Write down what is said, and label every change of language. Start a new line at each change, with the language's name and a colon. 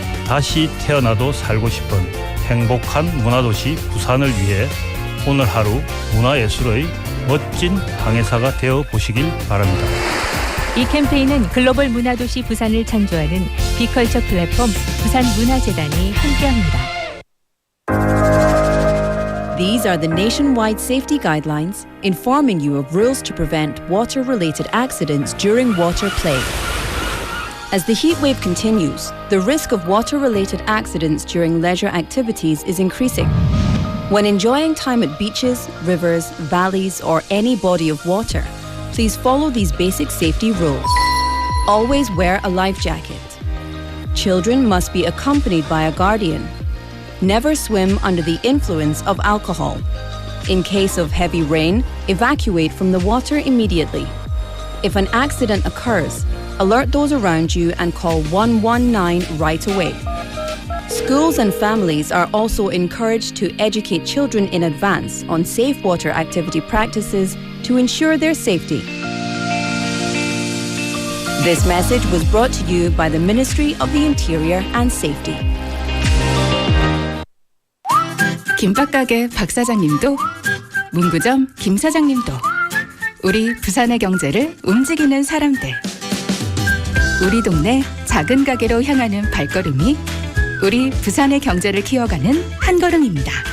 Korean: 다시 태어나도 살고 싶은 행복한 문화도시 부산을 위해 오늘 하루 문화예술의 멋진 항해사가 되어 보시길 바랍니다. 이 캠페인은 글로벌 문화도시 부산을 창조하는 비컬처 플랫폼 부산문화재단이 함께합니다.
English: These are the nationwide safety guidelines informing you of rules to prevent water-related accidents during water play. As the heatwave continues, the risk of water-related accidents during leisure activities is increasing. When enjoying time at beaches, rivers, valleys, or any body of water, please follow these basic safety rules. Always wear a life jacket. Children must be accompanied by a guardian. Never swim under the influence of alcohol. In case of heavy rain, evacuate from the water immediately. If an accident occurs, alert those around you and call 119 right away. Schools and families are also encouraged to educate children in advance on safe water activity practices to ensure their safety. This message was brought to you by the Ministry of the Interior and Safety.
Korean: 김밥가게 박 사장님도, 문구점 김 사장님도, 우리 부산의 경제를 움직이는 사람들. 우리 동네 작은 가게로 향하는 발걸음이 우리 부산의 경제를 키워가는 한 걸음입니다.